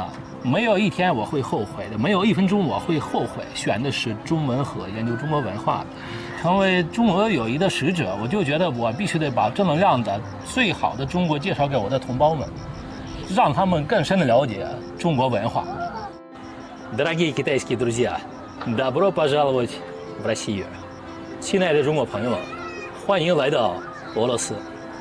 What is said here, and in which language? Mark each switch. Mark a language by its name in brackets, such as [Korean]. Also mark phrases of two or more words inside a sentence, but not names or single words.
[Chinese] 没有一天我会后悔的，没有1分钟我会后悔选的是中文和研究中国文化的，成为中国友谊的使者。我就觉得我必须得把正能量的最好的中国介绍给我的同胞们，让他们更深的了解中国文化。 [Russian] Дорогие китайские друзья, добро пожаловать в Россию. [Chinese] 亲爱的中国朋友们，欢迎来到俄罗斯。